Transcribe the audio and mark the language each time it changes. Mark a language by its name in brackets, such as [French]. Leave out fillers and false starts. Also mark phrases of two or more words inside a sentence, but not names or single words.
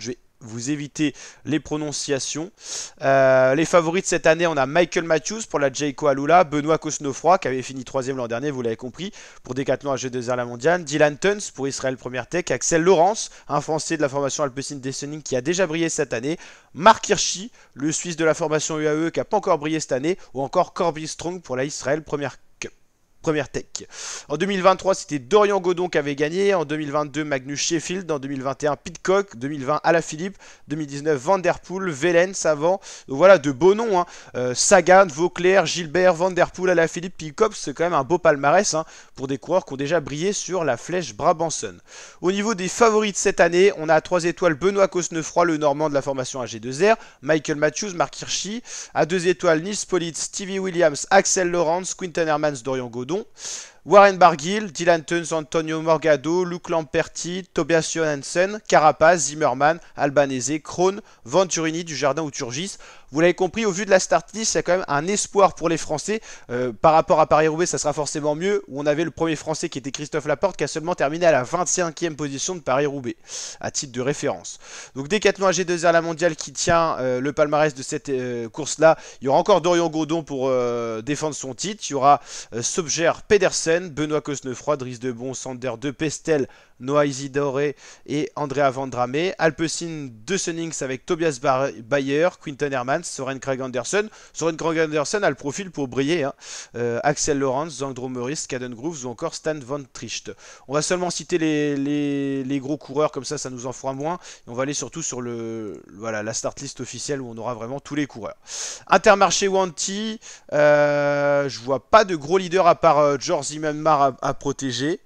[French] Je vais vous éviter les prononciations. Les favoris de cette année, on a Michael Matthews pour la Jayco Alula, Benoît Cosnefroid qui avait fini 3ème l'an dernier, vous l'avez compris, pour Decathlon AG2R La Mondiale, Dylan Tuns pour Israël Première Tech, Axel Laurence, un Français de la formation Alpecin Descending qui a déjà brillé cette année, Marc Hirschi, le Suisse de la formation UAE qui n'a pas encore brillé cette année, ou encore Corby Strong pour la Israël Première Tech. En 2023, c'était Dorian Godon qui avait gagné. En 2022, Magnus Sheffield. En 2021, Pidcock. 2020, Alaphilippe. 2019, Van Der Poel, Velen, Savant. Donc voilà, de beaux noms, hein. Sagan, Vauclair, Gilbert, Van Der Poel, Alaphilippe, Pidcock. C'est quand même un beau palmarès, hein, pour des coureurs qui ont déjà brillé sur la Flèche Brabançonne. Au niveau des favoris de cette année, on a à 3 étoiles Benoît Cosnefroid, le Normand de la formation AG2R. Michael Matthews, Marc Hirschi. À 2 étoiles, Nils Politt, Stevie Williams, Axel Laurence, Quinten Hermans, Dorian Godon. Warren Barguil, Dylan Tuns, Antonio Morgado, Luc Lamperti, Tobias Johansen, Carapaz, Zimmermann, Albanese, Krohn, Venturini du Jardin ou Turgis. Vous l'avez compris, au vu de la start list, il y a quand même un espoir pour les Français. Par rapport à Paris-Roubaix, ça sera forcément mieux. Où on avait le premier Français qui était Christophe Laporte, qui a seulement terminé à la 25e position de Paris-Roubaix, à titre de référence. Donc Decathlon AG2R La Mondiale qui tient le palmarès de cette course-là. Il y aura encore Dorian Godon pour défendre son titre. Il y aura Sobjer Pedersen, Benoît Cosnefroid, Dries Debon, Sander De Pestel, Noah Isidore et Andrea Vendrame. Alpecin Dessenings avec Tobias Bayer, Quinten Hermans, Soren Kragh Andersen. Soren Kragh Andersen a le profil pour briller, hein. Axel Laurence, Zandro Meurice, Caden Grooves ou encore Stan Van Tricht. On va seulement citer les gros coureurs, comme ça nous en fera moins. Et on va aller surtout sur voilà, la start list officielle où on aura vraiment tous les coureurs. Intermarché Wanty, je vois pas de gros leader à part George Zimmermann à protéger.